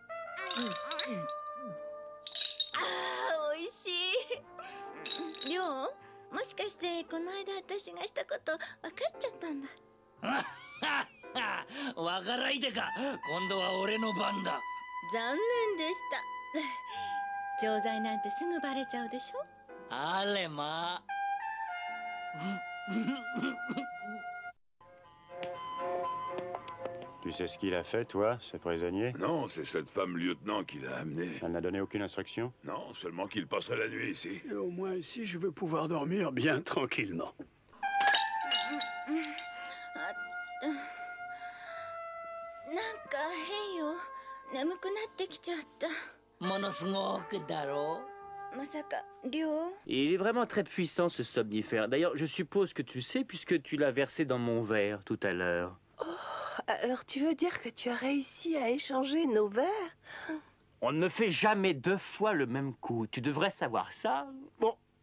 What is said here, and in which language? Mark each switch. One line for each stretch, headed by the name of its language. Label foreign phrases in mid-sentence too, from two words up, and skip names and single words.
Japanese: ああ、美味しい。りょう、もしかしてこの間私がしたこと分かっちゃったんだ。わからいでか。今度は俺の番だ。残念でした。錠剤なんてすぐバレちゃうでしょ。あれまあ。
French: Tu sais ce qu'il a fait, toi, ce prisonnier? Non, c'est cette femme lieutenant qui l'a amené. Elle n'a donné aucune instruction? Non, seulement qu'il passerait la nuit ici. Et au moins ici, je veux pouvoir dormir bien tranquillement.
Japanese: なんか変よ。眠くなってきちゃった。ものすごくだろう。まさか、量？
French: Il est vraiment très puissant ce somnifère. D'ailleurs, je suppose que tu sais puisque tu l'as versé dans mon verre tout à l'heure. Oh, alors tu veux dire que tu as réussi à échanger nos verres? On ne me fait jamais 2 fois le même coup. Tu devrais savoir ça. Bon.